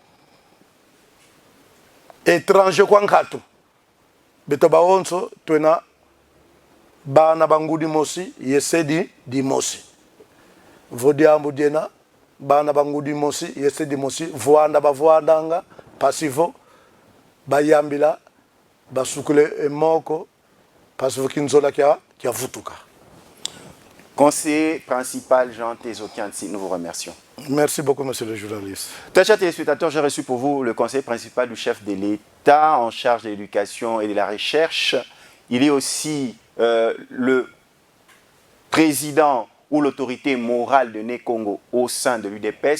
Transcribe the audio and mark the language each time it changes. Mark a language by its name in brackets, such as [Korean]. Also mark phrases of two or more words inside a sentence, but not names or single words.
[Kongo] étranger kwa nkatu beto baonso twena bana bangudi mosi yesedi di mosi vodiambu diena bana bangudi mosi yesedi mosi voanda bavoandanga pasivo bayambila basukule emoko pasivo kinzola kia vutuka. [French] Conseiller principal Jean Tezo Kianti, nous vous remercions. Merci beaucoup, monsieur le journaliste. Très chers téléspectateurs, j'ai reçu pour vous le conseiller principal du chef de l'État en charge de l'éducation et de la recherche. Il est aussi le président ou l'autorité morale de Né-Congo au sein de l'UDPS.